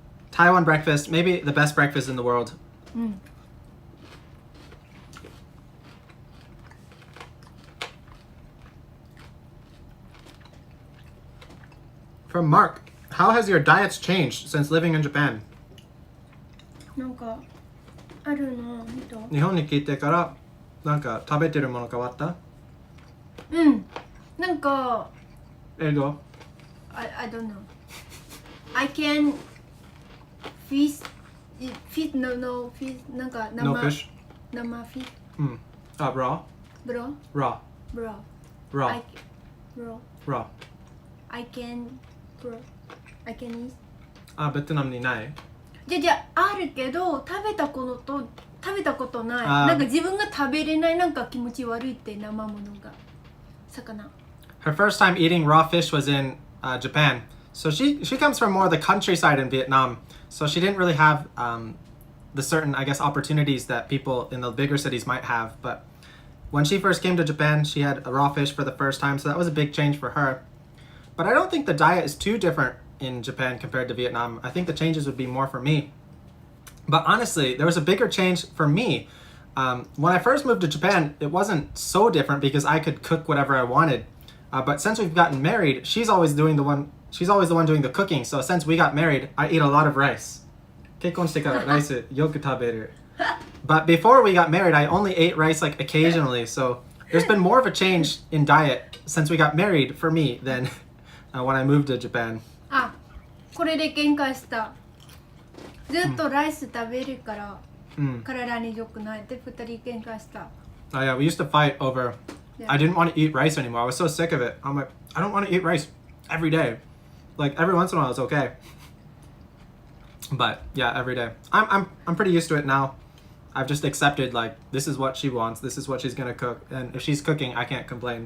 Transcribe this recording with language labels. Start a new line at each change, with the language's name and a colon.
English: Taiwan breakfast, maybe the best breakfast in the world. From Mark, how has your diets changed since living in Japan?
Japanese: なんかあるの見た。日本に来てからなんか食べてるもの変わった？なんか英語？
English: I don't know. I can fish no fish
Japanese: なんか生
English: No fish?
Japanese: 生
English: fish Raw? bro Raw. bro Raw. raw Raw. I can eat
Japanese: ベトナムにない？じゃあるけど食べたことない。なんか自分が食べれないなんか気持ち悪いって生ものが魚。
English: Her first time eating raw fish was in Japan. So she comes from more the countryside in Vietnam. So she didn't really have the certain, I guess, opportunities that people in the bigger cities might have. But when she first came to Japan, she had a raw fish for the first time. So that was a big change for her. But I don't think the diet is too different in Japan compared to Vietnam. I think the changes would be more for me. But honestly, there was a bigger change for me. When I first moved to Japan, it wasn't so different because I could cook whatever I wanted. But since we've gotten married, she's always the one doing the cooking. So since we got married, I eat a lot of rice.
Japanese: 結婚してからライスよく食べる.
English: But before we got married, I only ate rice like occasionally. So there's been more of a change in diet since we got married for me than when I moved to Japan.
Japanese: これで限界した。ずっとライス食べるから、体に良くないって2人喧嘩した。
English: Oh yeah, we used to fight over. Yeah. I didn't want to eat rice anymore. I was so sick of it. I'm like, I don't want to eat rice every day. Like every once in a while, it's okay. But yeah, every day. I'm pretty used to it now. I've just accepted like this is what she wants. This is what she's gonna cook, and if she's cooking, I can't complain.